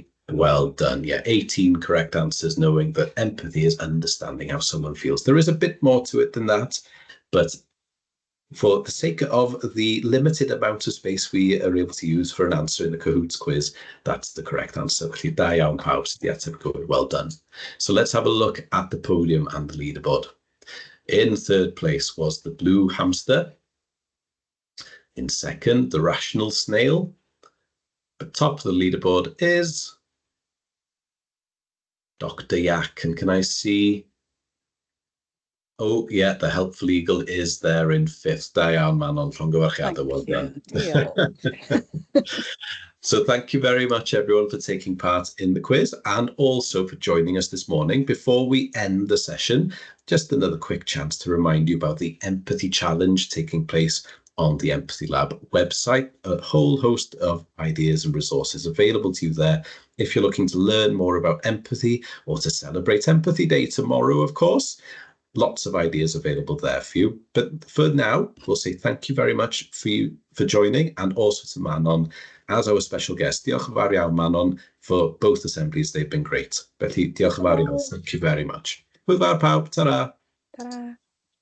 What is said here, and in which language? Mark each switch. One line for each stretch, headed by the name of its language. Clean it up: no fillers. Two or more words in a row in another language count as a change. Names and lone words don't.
English: Well done. Yeah, 18 correct answers, knowing that empathy is understanding how someone feels. There is a bit more to it than that, but for the sake of the limited amount of space we are able to use for an answer in the Cahoots quiz, that's the correct answer.
Welsh: Felly da iawn pawb sydd wedi ateb gywir.
English: Well done. So let's have a look at the podium and the leaderboard. In third place was the blue hamster. In second, the rational snail. At top of the leaderboard is Dr. Yak. And can I see? Oh, yeah, the helpful eagle is there in fifth.
Welsh: Da iawn, Manon, llongyfarchiadau.
English: Well done. So thank you very much, everyone, for taking part in the quiz and also for joining us this morning. Before we end the session, just another quick chance to remind you about the Empathy Challenge taking place on the Empathy Lab website. A whole host of ideas and resources available to you there if you're looking to learn more about empathy or to celebrate Empathy Day tomorrow, of course. Lots of ideas available there for you. But for now, we'll say thank you very much for joining, and also to Manon as our special guest.
Welsh: Diolch yn fawr iawn, Manon,
English: for both assemblies. They've been great.
Welsh: Felly, diolch yn fawr iawn.
English: Thank you very much.
Welsh: Hwyl fawr pawb. Ta-ra.
English: Ta-ra.